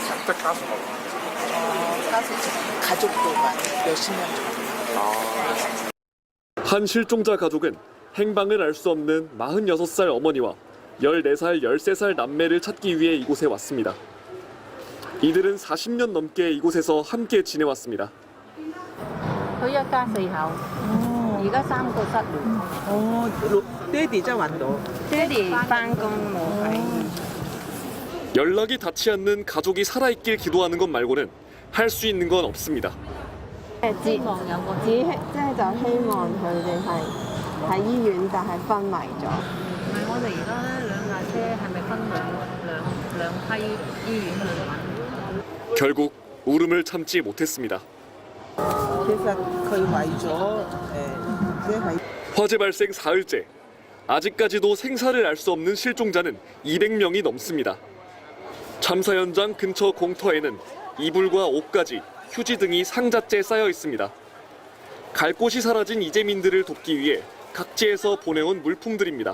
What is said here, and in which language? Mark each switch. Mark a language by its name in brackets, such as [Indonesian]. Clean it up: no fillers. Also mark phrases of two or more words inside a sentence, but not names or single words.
[Korean] 가족들만 몇십 명 정도. 한 실종자 가족은 행방을 알 수 없는 46살 어머니와 14살, 13살 남매를 찾기 위해 이곳에 왔습니다. 이들은 40년 넘게 이곳에서 함께 지내왔습니다. [Cantonese] 佢一家4口，而家3個失聯。爹哋真係揾到，爹哋返工冇喺。 [Korean] 연락이 닿지 않는 가족이 살아있길 기도하는 것 말고는 할 수 있는 건 없습니다. [Cantonese] 希望有個就希望佢哋係喺醫院，但係昏迷咗。唔係我哋而家咧兩架車係咪分兩批醫院去揾？ [Korean] 결국 울음을 참지 못했습니다. [Cantonese] 其實佢為咗即係 [Korean] 화재 발생 사흘째. 아직까지도 생사를 알 수 없는 실종자는 200명이 넘습니다. 참사 현장 근처 공터에는 이불과 옷가지, 휴지 등이 상자째 쌓여 있습니다. 갈 곳이 사라진 이재민들을 돕기 위해 각지에서 보내온 물품들입니다.